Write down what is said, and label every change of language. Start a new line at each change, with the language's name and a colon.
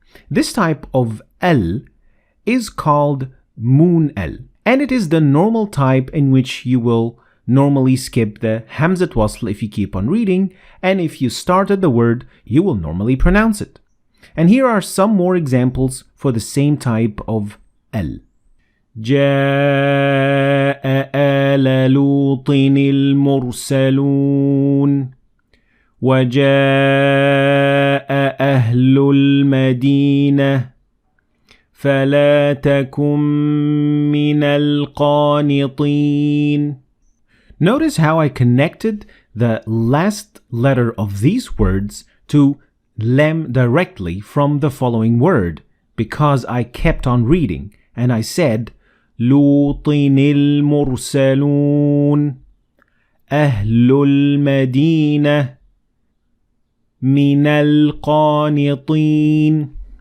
English: This type of al is called moon al, and it is the normal type in which you will normally skip the Hamzat Wasl if you keep on reading, and if you started the word, you will normally pronounce it. And here are some more examples for the same type of al.
Arabic: جاء آل لوط المرسلون وجاء أهل المدينة فلا تكن من القانطين.
English: Notice how I connected the last letter of these words to lam directly from the following word because I kept on reading and I said
Arabic: لوط المرسلون أهل المدينة من القانطين.